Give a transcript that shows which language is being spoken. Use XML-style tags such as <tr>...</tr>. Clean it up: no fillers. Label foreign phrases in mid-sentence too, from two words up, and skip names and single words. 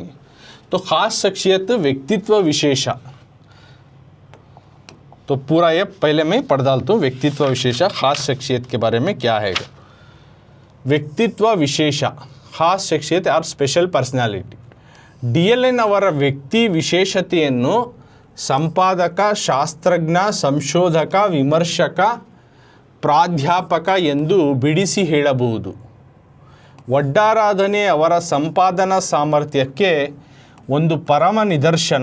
<hi>तो ख़ास शख्सियत व्यक्तित्व विशेषा, तो पूरा ये पहले मैं पढ़ डालता हूँ। व्यक्तित्व विशेषा ख़ास शख्सियत के बारे में क्या है। व्यक्तित्व विशेषा ख़ास शख्सियत और</hi> <en>special personality.</en> <kn>DLN ಅವರ ವ್ಯಕ್ತಿ ವಿಶೇಷತೆಯನ್ನು ಸಂಪಾದಕ, ಶಾಸ್ತ್ರಜ್ಞ, ಸಂಶೋಧಕ, ವಿಮರ್ಶಕ, ಪ್ರಾಧ್ಯಾಪಕ ಎಂದು ಬಿಡಿಸಿ ಹೇಳಬಹುದು. ಒಡ್ಡಾರಾಧನೆ ಅವರ ಸಂಪಾದನಾ ಸಾಮರ್ಥ್ಯಕ್ಕೆ ಒಂದು ಪರಮ ನಿದರ್ಶನ.</kn>